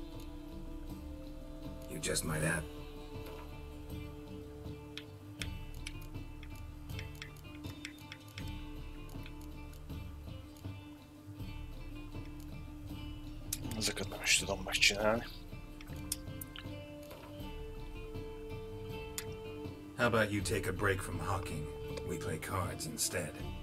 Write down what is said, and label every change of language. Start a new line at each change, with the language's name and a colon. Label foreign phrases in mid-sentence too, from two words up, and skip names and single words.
English: You just might have...
Hungarian: Ezeket nem is tudom megcsinálni.
English: How about you take a break from hawking? We play cards instead.